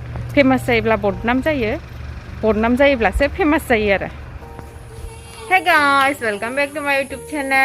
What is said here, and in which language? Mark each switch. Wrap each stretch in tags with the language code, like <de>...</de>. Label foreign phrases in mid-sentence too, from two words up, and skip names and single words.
<brx>फेमास जायोब्ला बदनाम जायो बदनाम जायोब्लासो फेमास जायो आरो</brx> <en>Hey guys, welcome back to my YouTube channel.</en>